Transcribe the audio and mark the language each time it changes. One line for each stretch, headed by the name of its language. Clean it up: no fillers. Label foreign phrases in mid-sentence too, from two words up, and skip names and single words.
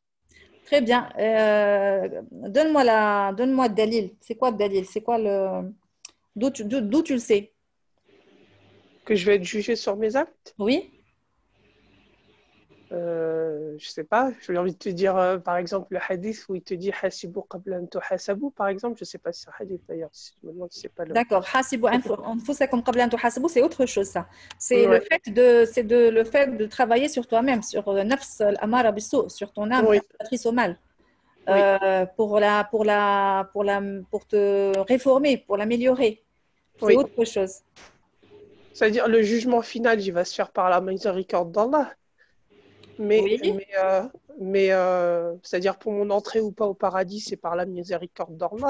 French: Très bien. Donne-moi le dalil. C'est quoi le dalil? C'est quoi d'où tu le sais? Que je vais être jugé sur mes actes? Oui. Je sais pas, j'ai envie de te dire par exemple le hadith où il te dit
Arabic: حاسبوا قبل أن تحاسبوا
French: par exemple, je sais pas si c'est un hadith d'ailleurs, je me demande si c'est pas le... D'accord,
Arabic: حاسبوا أنفسكم قبل أن تحاسبوا,
French: c'est autre chose ça. C'est le fait de travailler sur toi-même, sur
Arabic: نفس الأمارة بالسوء,
French: sur ton âme patrice au mal. Pour te réformer, pour l'améliorer. C'est autre chose. C'est-à-dire le jugement final, il va se faire par la miséricorde d'Allah. Mais c'est-à-dire pour mon entrée ou pas au paradis, c'est par la miséricorde d'Allah.